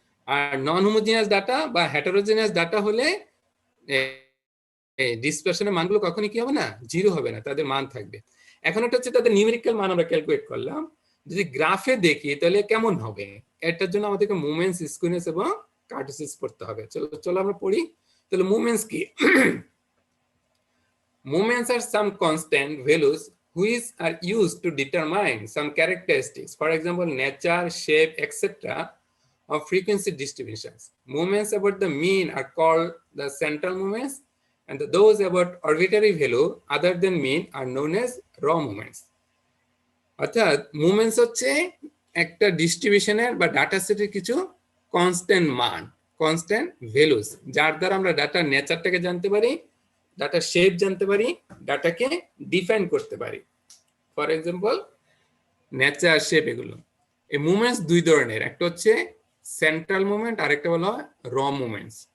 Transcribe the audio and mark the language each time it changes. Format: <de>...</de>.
<bn>আর non homogeneous data বা heterogeneous data হলে ডিসপারশনের মানগুলো কখনই কি হবে না, 0 হবে না, তাদের মান থাকবে। এখন এটা হচ্ছে তাদের নিউমেরিক্যাল মান আমরা ক্যালকুলেট করলাম। যদি গ্রাফে দেখি তাহলে কেমন হবে, এটার জন্য আমাদেরকে মোমেন্টস, স্কুইনেস এবং কার্টোসিস পড়তে হবে। চলো আমরা পড়ি। তাহলে মোমেন্টস কি?</bn> <en>Moments are some constant values which are used to determine some characteristics, for example, nature, shape, etc. of frequency distributions. Moments about the mean are called the central moments, and those about arbitrary value other than mean are known as raw moments.</en> <bn>অর্থাৎ moments হচ্ছে একটা ডিস্ট্রিবিউশনের বা data সেটের কিছু constant মান, constant values, যার দ্বারা আমরা ডাটার নেচারটাকে জানতে পারি, ডাটার শেপ জানতে পারি, ডাটাকে ডিফাইন করতে পারি।</bn> <en>for example nature, shape,</en> <bn>এগুলো। এই মুভমেন্টস দুই ধরনের, একটা হচ্ছে সেন্ট্রাল মুভমেন্ট, আরেকটা বলা হয় র মুভমেন্টস।</bn>